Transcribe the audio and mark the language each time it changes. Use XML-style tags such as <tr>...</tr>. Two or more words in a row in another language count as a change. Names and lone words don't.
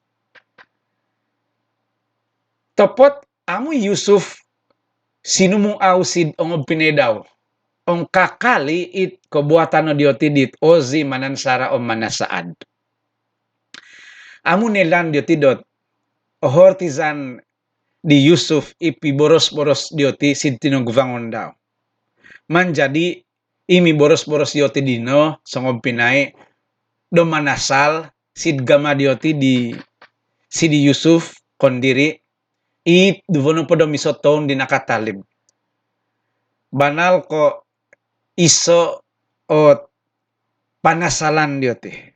<mvv>Topot amu Yusuf sinumung ausid ong pinay daw. Ong kakali it kebuatan no dioti dit ozi manansara manasaad. Amu nelan dioti dot ohortizan di Yusuf ipi boros-boros dioti sid tinongguvangon daw. Manjadi imi boros-boros yoti dino songom pinay do manasal sid gama dioti di sidi Yusuf kondiri it duvono podo misoton di nakatalib banal ko iso o panasalan dioti</mvv>